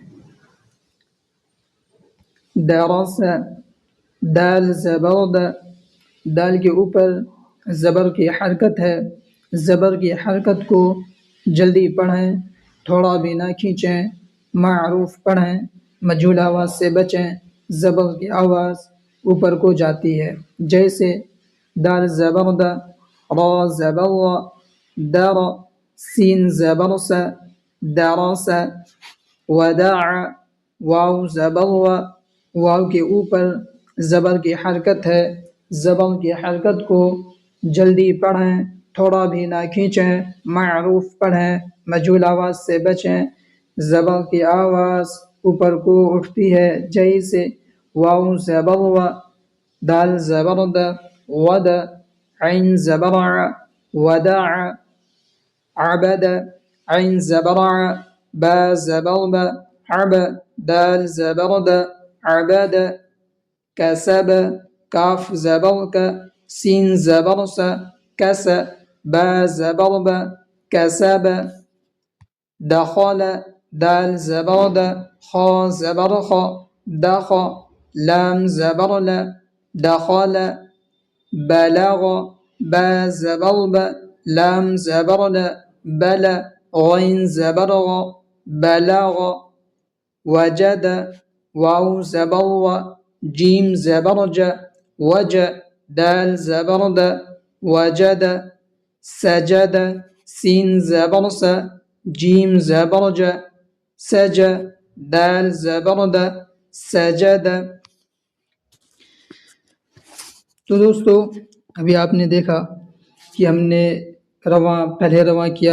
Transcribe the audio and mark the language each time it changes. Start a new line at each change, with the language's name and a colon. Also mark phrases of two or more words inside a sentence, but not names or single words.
Urdu: درس، دال زبر د، دال کے اوپر زبر کی حرکت ہے. زبر کی حرکت کو جلدی پڑھیں، تھوڑا بھی نہ کھینچیں. معروف پڑھیں، مجھول آواز سے بچیں. زبر کی آواز اوپر کو جاتی ہے، جیسے دال زبر د، را زبر ر، در، سین زبر س، درس. ودع، واو زبر و، واو کے اوپر زبر کی حرکت ہے. زبر کی حرکت کو جلدی پڑھیں، تھوڑا بھی نہ کھینچیں. معروف پڑھیں، مجھول آواز سے بچیں. زبر کی آواز اوپر کو اٹھتی ہے، جیسے واو زبر و، دال زبر د، ود، عین زبر ع، ودع. عبد، عین زبر ع، با زبر ب، عب، دال زبر د، عبد. کسب، کاف زبر ک، سین زبر س، کس، با زبر ب، کسب. دخل، دال زبر د، خا زبر خ، دخ، لام زبر ل، دخل. بلغ، با زبر ب، لام زبر ل، بل، غین زبر غ، بلغ. وجد، واو زبر و، جیم زبر ج، وج، دال زبر د، وجد. سجد، سین زبر س، جیم زبر ج، سج، دال زبر د، سجد. تو دوستو ابھی آپ نے دیکھا کہ ہم نے رواں پہلے رواں کیا.